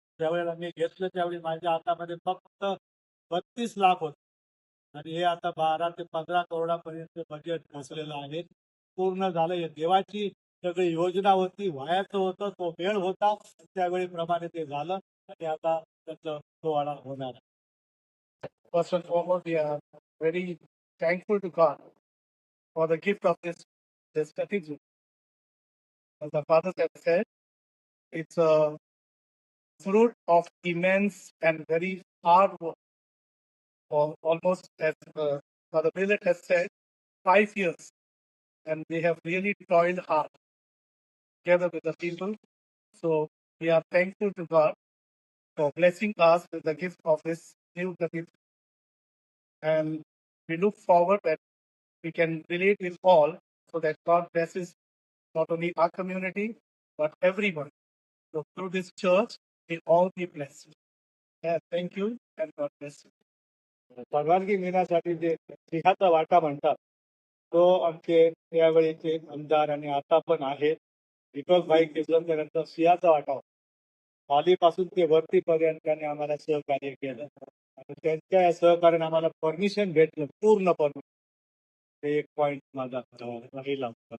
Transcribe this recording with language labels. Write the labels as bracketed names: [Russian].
[Marathi] त्यावेळेला मी घेतलं त्यावेळी माझ्या हातामध्ये फक्त 32 लाख होते आणि हे आता 12 ते 15 करोडापर्यंत बजेट बसलेलं आहे. पूर्ण झालं. हे देवाची सगळी योजना होती, व्हायचं होतं, तो वेळ होता, त्यावेळी प्रमाणे ते झालं आणि आता त्याचं सोहळा होणार. [English] First and foremost, we are very thankful to God for the gift of this cathedral. As the father has said, it's a fruit of immense and very hard work. For almost, as Father Billet has said, 5 years, and they have really toiled hard together with the people. So we are thankful to God for blessing us with the gift of this new cathedral. And we look forward that we can relate with all so that God blesses not only our community, but everyone. So through this church, we all be blessed. Yeah, thank you and God bless you. [Marathi] परवानगी घेण्यासाठी जे सिंहाचा वाटा म्हणतात तो आमचे यावेळीचे आमदार आणि आता पण आहेत दीपकभाई केसरकर यांचा सिंहाचा वाटा होता. खालीपासून ते वरतीपर्यंत त्यांनी आम्हाला सहकार्य केलं आणि त्यांच्या या सहकार्याने आम्हाला परमिशन भेटलं, पूर्ण परमिशन. ते एक पॉईंट माझा राहिला.